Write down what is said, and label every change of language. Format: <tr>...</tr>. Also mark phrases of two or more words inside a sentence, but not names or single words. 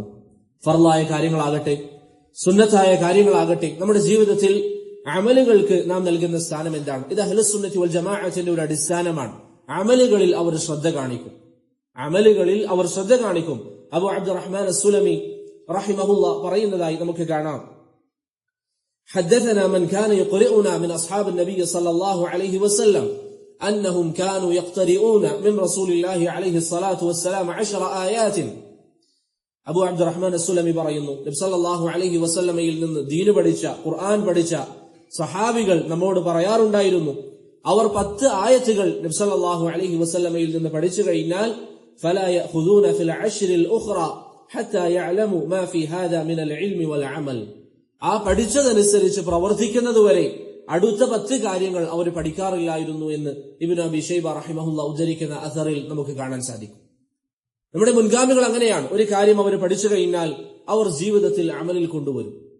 <ml>ഫർളായ കാര്യങ്ങളാകട്ടെ സുന്നത്തായ കാര്യങ്ങളാകട്ടെ, നമ്മുടെ ജീവിതത്തിൽ അമലുകൾക്ക് നാം നൽകുന്ന സ്ഥാനം എന്താണ്? ഇത്</ml> <ar>أهل السنة والجماعة</ar> <ml>ഒരു അടിസ്ഥാനമാണ്. അമലുകളിൽ അവർ ശ്രദ്ധ കാണിക്കും. അബൂ അബ്ദുറഹ്മാൻ അസ്സുലമി റഹിമഹുല്ലാ പറയുന്നതായി നമുക്ക് കാണാം,</ml> <ar>حدثنا من كان يقرئنا من أصحاب النبي صلى الله عليه وسلم أنهم كانوا يقترئون من رسول الله عليه الصلاة والسلام 10 آيات.</ar> <ml>അബൂ അബ്ദുറഹ്മാൻ അസ്സുലമി പറയുന്നു, നബി</ml> <ar>صلى الله عليه وسلم</ar> <ml>നിന്ന് ദീന് പഠിച്ച, ഖുർആൻ പഠിച്ച സഹാബികൾ നമ്മോട് പറയാറുണ്ടായിരുന്നു, അവർ 10 ആയത്തുകൾ നബി സല്ലല്ലാഹു അലൈഹി വസല്ലമയിൽ നിന്ന് പഠിച്ചു കഴിഞ്ഞാൽ</ml> <ar>فلا يأخذون في</ar> <ml>10</ml> <ar>الأخرى حتى يعلموا ما في هذا من العلم والعمل.</ar> <ml>ആ പഠിച്ചതനുസരിച്ച് പ്രവർത്തിക്കുന്നതുവരെ അടുത്ത 10 കാര്യങ്ങൾ അവർ പഠിക്കാറില്ലായിരുന്നു എന്ന് ഇബ്നു അബി ശൈബ റഹിമഹുല്ലാ ഉദ്ധരിക്കുന്ന അസറിൽ നമുക്ക് കാണാൻ സാധിക്കും. നമ്മുടെ മുൻഗാമികൾ അങ്ങനെയാണ്. ഒരു കാര്യം അവർ പഠിച്ചു കഴിഞ്ഞാൽ അവർ ജീവിതത്തിൽ അമലിൽ കൊണ്ടുവരും.</ml>